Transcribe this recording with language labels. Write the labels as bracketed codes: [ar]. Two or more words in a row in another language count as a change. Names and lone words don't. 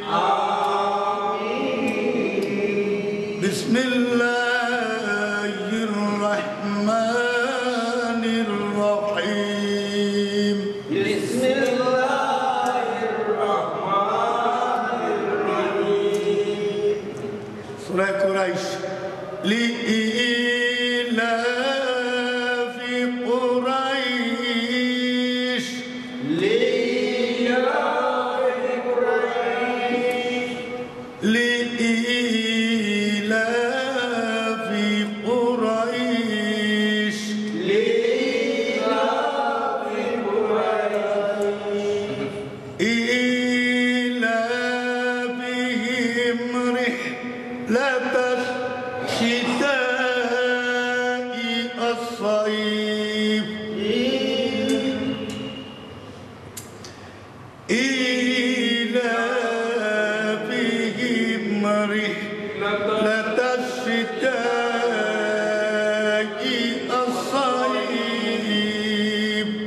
[ar] Bismillahirrahmanirrahim. Bismillahirrahmanirrahim. سورة قريش. لإيلاف قريش. لإيلاف قريش. لإيلاف قريش. لإيلاف قريش. إيلافهم رحلة الشتاء الصيف. إيلافهم رحلة الشتاء الصيف.